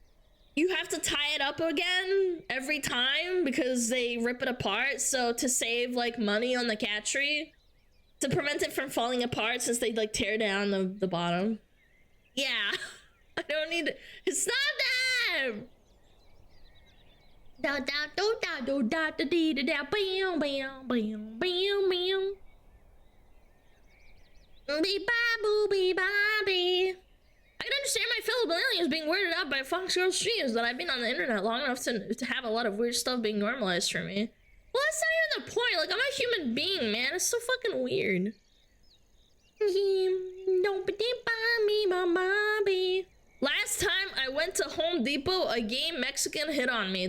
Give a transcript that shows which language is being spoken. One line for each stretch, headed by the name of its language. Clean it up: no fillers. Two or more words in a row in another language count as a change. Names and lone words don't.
English: And you have to tie it up again every time because they rip it apart. So to save like money on the cat tree, to prevent it from falling apart since they like tear down the bottom. Yeah. I don't need to stop them. Da da do da do da da dee da da bam bam bam bam bam. Bee ba boo bee ba bee. I can understand my fellow millennials being weirded out by Fox Girl streams, but I've been on the internet long enough to have a lot of weird stuff being normalized for me. Well, that's not even the point. Like, I'm a human being, man. It's so fucking weird. Last time I went to Home Depot, a gay Mexican hit on me.